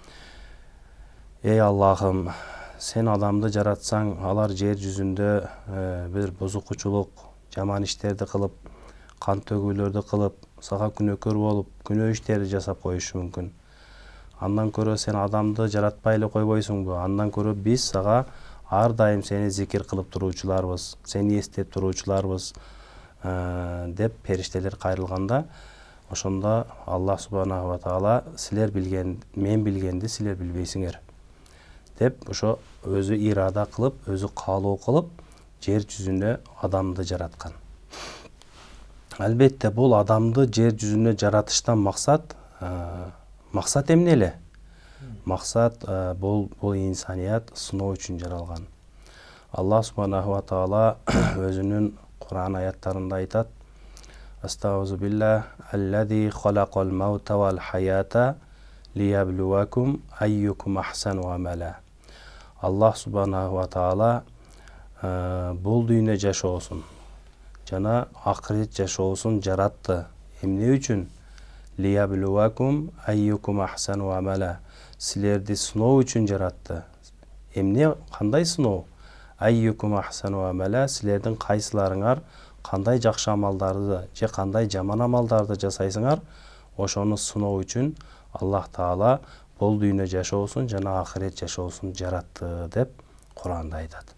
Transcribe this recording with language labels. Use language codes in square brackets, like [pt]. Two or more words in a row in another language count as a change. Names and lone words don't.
[ky] Эй Аллахым, сен адамды жаратсаң, алар жер жүзүндө бир бузукучулук, жаман иштерди кылып, кан төгүүлөрдү кылып, сага күнөөкөр болуп, күнөө иштерди жасап коюшу мүмкүн. Андан көрө сен адамды жаратпай эле койбойсуңбу? Андан көрө биз сага ар дайым сени зикир кылып туруучуларбыз, сени эстеп туруучуларбыз деп периштелер кайрылганда, ошондо Аллах [ar] سبحانه وتعالى [ky] силер билген, мен билгенди силер билбейсиңер деп ошо өзү ирада кылып, өзү каалоо кылып жер жүзүнө адамды жараткан. Албетте бул адамды жер жүзүнө жаратыштан максат эмне эле? Максат бул инсаният сыноо үчүн жаралган. [ar] الله سبحانه وتعالى [ky] өзүнүн Кур'ан аяттарында айтат: [ar] "أستغفر بالله، الذي خلق الموت والحياة ليبلوكم أيكم أحسن عملا." [ky] Аллах [ar] سبحانه وتعالى [ky] бул дүйнө жашоосун жана акырет жашоосун жаратты. Эмне үчүн? [ar] ليبلوكم أيكم أحسن عملا. [ky] Силерди сыноо үчүн жаратты. Эмне, кандай сыноо? [ar] أيكم أحسن عملا, [ky] силердин кайсыларыңар кандай жакшы амалдарды же кандай жаман амалдарды жасайсыңар, ошону сыноо үчүн Аллах Таала бул дүйнө жашоосун жана акырет жашоосун жаратты деп Кур'анда айтат.